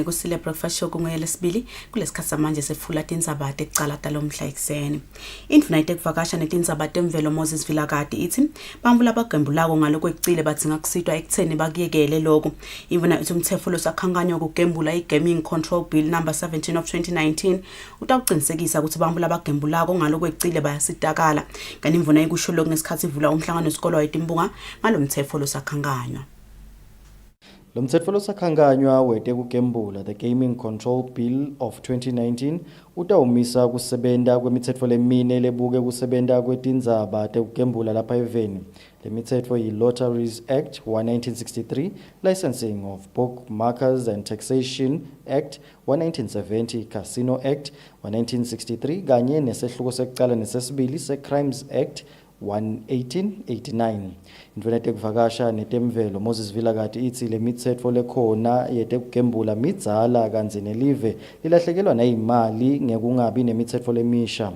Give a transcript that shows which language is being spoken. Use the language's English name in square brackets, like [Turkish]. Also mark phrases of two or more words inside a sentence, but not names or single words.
[Swati] kusile [English] breakfast show [Swati] kunguye lesibili kulesikhathi manje sefula tindzaba tecalata lo mhla ekseni. Indvuna itekuvakasha netindzaba temvelo Moses Vilakati ithi bamvu labagembulako ngalokwecile badzinga kusitwa ekutheni bakuyekele lokho. Indvuna ithi umthetho losakhanganywa ukugembula iGaming Control Bill number 17 of 2019 utawuqinisekisa ukuthi bamvu labagembulako ngalokwecile bayasitakala. Kanti indvuna ikusho lokho ngesikhathi ivula umhlangano wesikolo wetimbunga ngalomthetho losakhanganywa. Lo mthetho losakhanganywa wetekugembula the Gaming Control Bill of 2019 utawumisa kusebenta kwemithetho lemine lebuke kusebenta kwetindzaba tekugembula lapha eVenda. Le mithetho yi-Lotteries Act 1963, Licensing of Bookmakers and Taxation Act 1970, Casino Act 1963 kanye nesehluko sekucala nesesibili se-Crimes Act 1889. Indvuna yetekuvakasha netemvelo Moses Vilakati ithi le mitsetfo lekhona yetekugembula midzala kanzi nelive lilahlekelwa nayimali ngekungabi nemitsetfo lemisha.